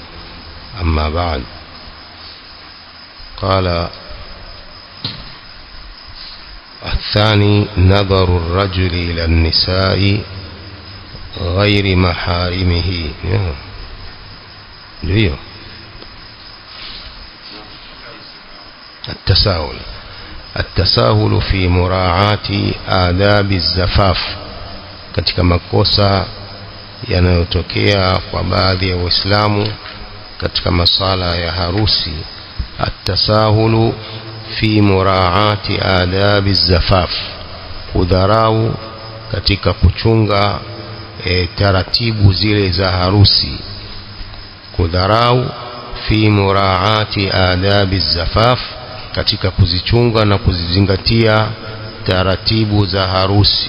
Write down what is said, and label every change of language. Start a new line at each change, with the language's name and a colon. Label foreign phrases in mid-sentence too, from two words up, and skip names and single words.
Arabic: أما بعد، قال الثاني: نظر الرجل إلى النساء غير محارمه. التساهل في مراعاة آداب الزفاف,
Swahili: katika makosa yanayotokea kwa baadhi ya Waislamu katika masala ya harusi.
Arabic: التساهل في مراعاة آداب الزفاف,
Swahili: kudharau katika kuchunga taratibu zile za harusi. Kudharau
Arabic: في مراعاة آداب الزفاف,
Swahili: katika kuzichunga na kuzizingatia taratibu za harusi.